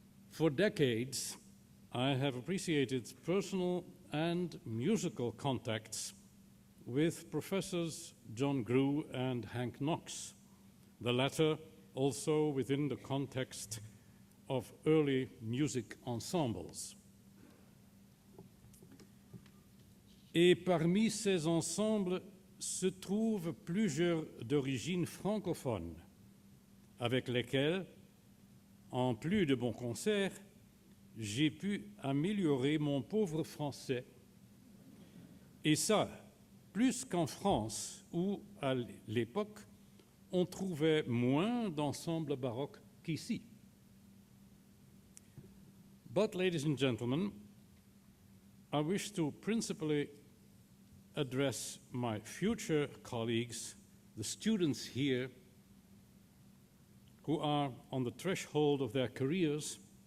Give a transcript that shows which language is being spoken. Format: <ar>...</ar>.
<en>For decades, I have appreciated personal and musical contacts with Professors John Grew and Hank Knox, the latter also within the context of early music ensembles.</en> <fr>Et parmi ces ensembles se trouvent plusieurs d'origine francophone, avec lesquels, en plus de bons concerts, j'ai pu améliorer mon pauvre français. Et ça, plus qu'en France, où, à l'époque, on trouvait moins d'ensembles baroques qu'ici.</fr> <en>But, ladies and gentlemen, I wish to principally address my future colleagues, the students here, who are on the threshold of their careers.</en>